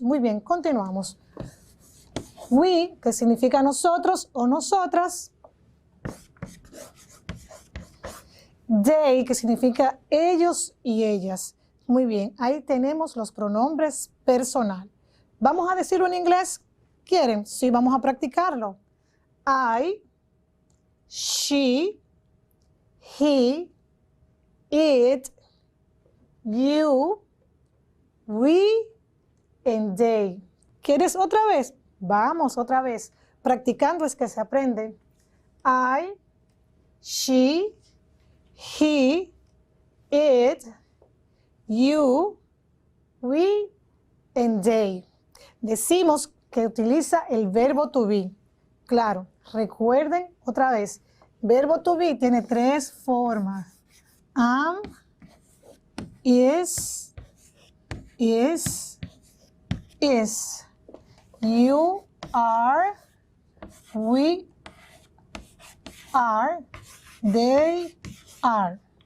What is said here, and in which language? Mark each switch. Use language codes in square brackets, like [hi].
[es] Muy bien, continuamos. [en] We, [es] que significa nosotros o nosotras. [en] They, [es] que significa ellos y ellas. Muy bien, ahí tenemos los pronombres personal. ¿Vamos a decirlo en inglés? ¿Quieren? Sí, vamos a practicarlo. [en] I, she, he, it, you, we, and they. [es] ¿Quieres otra vez? [en] Vamos otra vez. Practicando es que se aprende. I, she, he, it, you, we, and they. [es] Decimos que utiliza el verbo to be. Claro, recuerden otra vez. Verbo to be tiene 3 formas. [en] Am, is, is. You are, we are, they are.